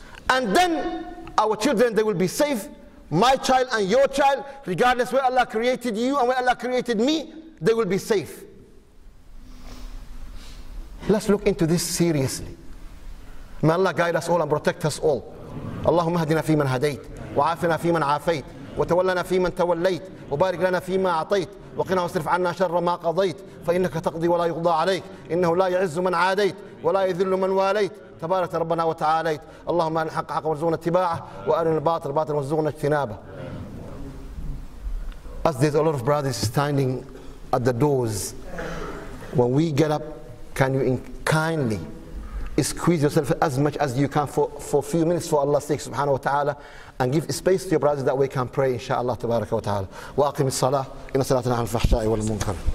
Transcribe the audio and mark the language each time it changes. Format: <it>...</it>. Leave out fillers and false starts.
<en>And then our children, they will be safe. My child and your child, regardless where Allah created you and where Allah created me, they will be safe. Let's look into this seriously. May Allah guide us all and protect us all.</en> <ar>اللهم اهدنا فيمن هديت وعافنا فيمن عافيت وتولنا فيمن توليت وبارك لنا فيما أعطيت وقنا واصرف عنا شر ما قضيت فإنك تقضي ولا يقضى عليك إنه لا يعز من عاديت ولا يذل من واليت تبارك ربنا وتعاليت اللهم أرنا الحق حقا وارزقنا اتباعه وأرنا الباطل باطلا وارزقنا اجتنابه.</ar> <en>As there's a lot of brothers standing at the doors, when we get up, can you kindly squeeze yourself as much as you can for a few minutes for Allah's sake subhanahu wa ta'ala, and give space to your brothers that we can pray inshallah tabaraka wa ta'ala.</en> <ar>Wa aqim as-salah inna salatana al-fahsha'i wal munkar.</ar>